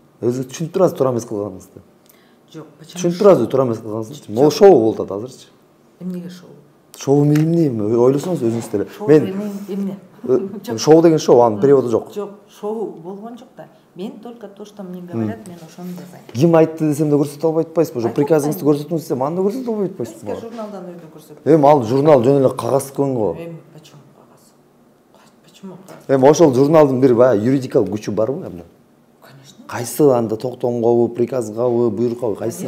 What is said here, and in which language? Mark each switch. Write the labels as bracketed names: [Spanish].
[Kyrgyz] Өзүңүз түшүнүп турасыз туура эмес кылганыңызды. Жок, [Russian] почему? [Kyrgyz] Түшүнүп турасыз туура эмес кылганыңызды. Могу шоу болуп атат азырчы. Эмнеге шоу? Шоу эмне? Ойлосоңуз өзүңүз деле. Мен эмне? Шоу деген шоу, анын переводу жок. Жок, шоу болгон жок да. [Russian] Мен только то, что мне говорят, [Kyrgyz] мен ошону жазайм. Ким айтты десем да көрсөтө албай атпайсызбы? Ошо приказыңызды көрсөтүңүз десем, аны да көрсөтө албай атпайсызбы? Сизге журналдан өйдө көрсөтөм. Эми ал журнал жөн эле кагаз көн го. Эми [Russian] почему [Kyrgyz] кагаз? [Russian] Почему [Kyrgyz] кагаз? Эми ошол журналдын бир баягы юридикалык күчү барбы эмне? [Russian] Конечно. [Kyrgyz] Кайсы анда токтомгобу, приказгабы, буйруккабы, кайсы?